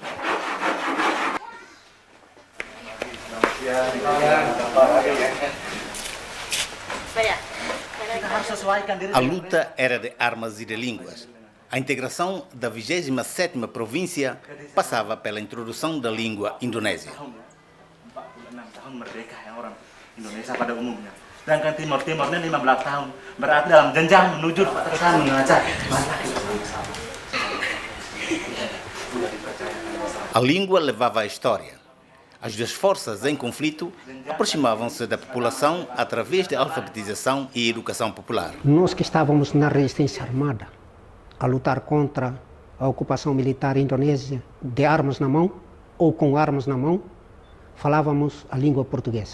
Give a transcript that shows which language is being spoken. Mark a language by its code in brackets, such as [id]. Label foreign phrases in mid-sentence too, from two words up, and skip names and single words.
[pt] A luta era de armas e de línguas. A integração da 27ª província passava pela introdução da língua indonésia. [id] Indonesia pada umumnya. Sedangkan Timor ini 15 tahun. Berarti dalam jenjang menuju pertahanan mengajak. [pt] A língua levava a história. As duas forças em conflito aproximavam-se da população através de alfabetização e educação popular. Nós que estávamos na resistência armada, a lutar contra a ocupação militar indonésia, de armas na mão ou com armas na mão, falávamos a língua portuguesa.